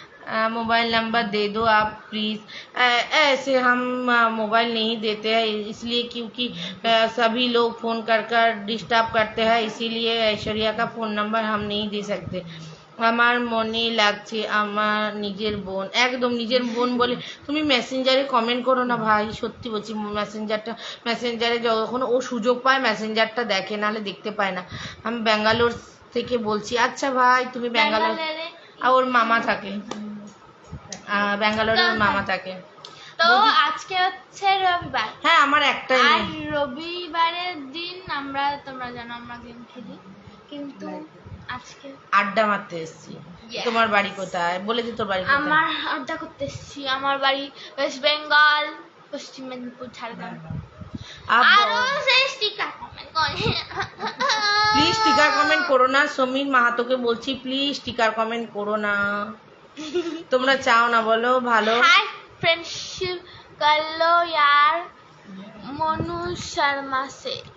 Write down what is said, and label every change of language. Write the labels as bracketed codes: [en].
[hi] Mobile number दे दो आप please. ऐसे हम मोबाइल नहीं देते हैं इसलिए क्योंकि सभी लोग फ़ोन कर कर डिस्टर्ब करते हैं, इसीलिए ऐश्वर्या का फ़ोन नंबर हम नहीं दे सकते। [bn] আমার মনে লাগছে আমার নিজের বোন, একদম নিজের বোন বলে তুমি মেসেঞ্জারে কমেন্ট করো না ভাই, সত্যি বলছি। মেসেঞ্জারে যখন ও সুযোগ পায় মেসেঞ্জারটা দেখে, নাহলে দেখতে পায় না। আমি ব্যাঙ্গালোর থেকে বলছি। আচ্ছা ভাই তুমি ব্যাঙ্গালোর, ওর মামা থাকে ব্যাঙ্গালোরে, ওর মামা থাকে। তো আজকে হচ্ছে রবিবার, হ্যাঁ আমার একটাই আর রবিবারের দিন তোমরা জানো আমরা গেম খেলি, কিন্তু আজকে আড্ডা মারতে এসেছি। তোমার বাড়ি কোথায়? বলে দি তোর বাড়ি কোথায়। আমার আড্ডা করতে এসেছি, আমার বাড়ি ওয়েস্ট বেঙ্গল, পশ্চিম মেদিনীপুর, ঝাড়গ্রাম। আরো সেই স্টিকার কমেন্ট করে, প্লিজ স্টিকার কমেন্ট করো না। সমীর মাহাতোকে বলছি প্লিজ স্টিকার কমেন্ট করো না, তোমরা চাও না বলো ভালো। [hi] हाय फ्रेंडशिप कर लो यार मोनू शर्मा से।